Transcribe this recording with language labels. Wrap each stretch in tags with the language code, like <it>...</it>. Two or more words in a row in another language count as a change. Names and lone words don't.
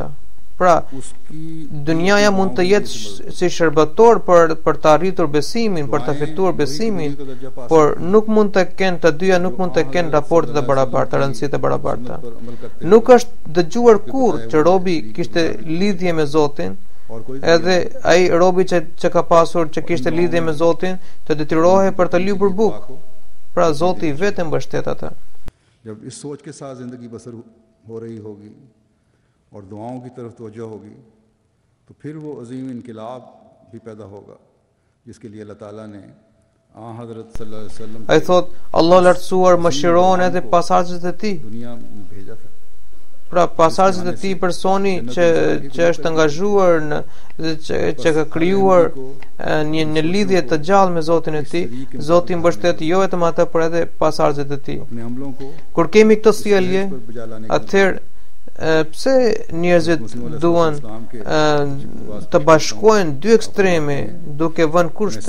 <sq>Pra, dunjaja mund të jetë si shërbëtor për të arritur besimin, për të fituar besimin, por nuk mund të kenë të dyja, nuk mund të kenë raporte të barabarta, rëndësi të barabarta. Nuk është dëgjuar kurrë që robi kishte lidhje me Zotin, edhe ai robi që ka pasur që kishte lidhje me Zotin të detyrohej për të lypur bukë. Pra Zoti vetëm mbështet ata.</sq> <ur>جب اس سوچ کے ساتھ زندگی بسر ہو رہی ہوگی اور دعاؤں کی طرف توجہ ہوگی تو پھر وہ عظیم انقلاب بھی پیدا ہوگا جس کے لیے اللہ تعالیٰ نے حضرت</ur> <ar>صلى الله عليه وسلم</ar> <sq>ai thot Allah lartësuar mëshiron edhe pasardhësit e tij.</sq> <ur>دنیا میں بھیجا تھا.</ur> <sq>Pra pasardhësit e tij, personi që është angazhuar që ka krijuar një lidhje të gjallë me Zotin e tij, Zoti mbështet jo vetëm ata por edhe pasardhësit e tij. Kur kemi këtë sjellje, atëherë pse njerëzit duan të bashkojnë dy ekstreme duke vënë kushte?</sq>